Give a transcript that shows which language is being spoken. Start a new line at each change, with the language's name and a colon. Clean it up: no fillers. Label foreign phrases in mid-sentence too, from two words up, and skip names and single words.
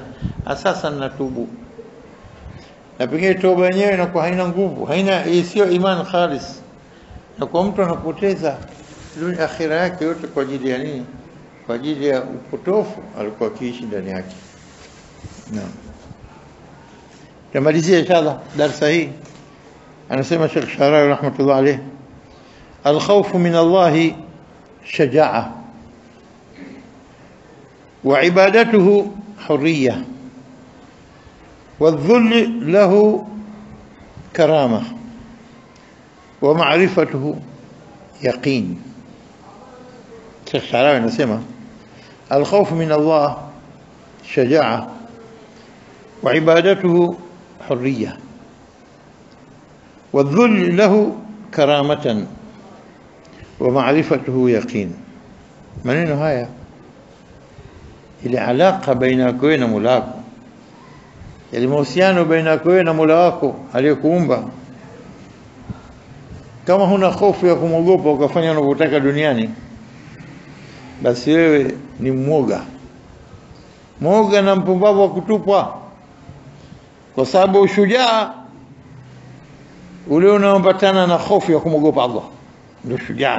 Swahili: Sasa ninatubu, na pengine toba yenyewe inakuwa haina nguvu, haina, sio
Arabic: إيمان خالص,
Swahili: na kwa mtu anapoteza dunia akhira yake yote kwa ajili ya nini? Kwa ajili ya upotofu alikuwa akiishi ndani yake. Naam, tamalizia inshallah darasa hii.
Arabic: Anasema Sheikh Sharawi رحمة الله عليه الخوف من الله شجاعة وعبادته حرية والذل له كرامة ومعرفته يقين. Sheikh Sharawi anasema الخوف من الله شجاعة وعبادته حرية والذل له كرامة ومعرفته يقين.
Swahili: maneno haya, ile alaka baina yako na Mola wako, ile mahusiano baina yako na Mola wako aliyekuumba. Kama huna hofu ya kumogopa ukafanya unavyotaka duniani, basi wewe ni mwoga na mpumbavu wa kutupwa, kwa sababu ushujaa ule unaambatana na hofu ya kumogopa Allah ndio shujaa.